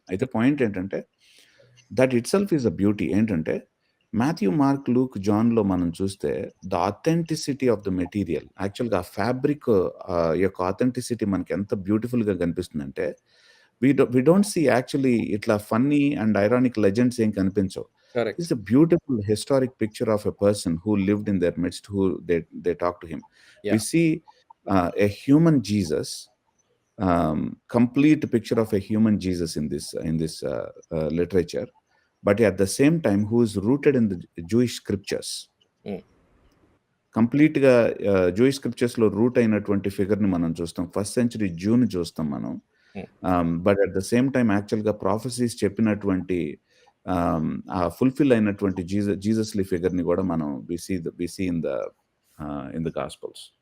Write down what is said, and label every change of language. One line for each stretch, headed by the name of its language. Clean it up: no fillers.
Telugu: అయితే పాయింట్ ఏంటంటే,
English: That itself is a beauty.
Telugu: ఏంటంటే, మాథ్యూ, మార్క్, లూక్, జాన్‌లో మనం చూస్తే
English: the authenticity of the material
Telugu: యాక్చువల్‌గా ఆ ఫ్యాబ్రిక్ యొక్క ఆథెంటిసిటీ మనకి ఎంత బ్యూటిఫుల్‌గా కనిపిస్తుందంటే,
English: we don't see actually
Telugu: ఇట్లా
English: funny and ironic legends
Telugu: ఏం కనిపించవు.
English: Correct. It's a beautiful historic picture of a person who lived in their midst, who they talk to him. We yeah! See a human Jesus, complete picture of a human Jesus in this literature, but at the same time who is rooted in the Jewish scriptures.
Telugu: కంప్లీట్‌గా Jewish స్క్రిప్చర్స్‌లో route అయినటువంటి ఫిగర్‌ని మనం చూస్తాం. First century జ్యూని చూస్తాం మనం.
English: but at the same time
Telugu: యాక్చువల్‌గా prophecies చెప్పినటువంటి ఆ fulfil అయినటువంటి జీసస్‌లీ ఫిగర్‌ని కూడా మనం
English: We see in the gospels.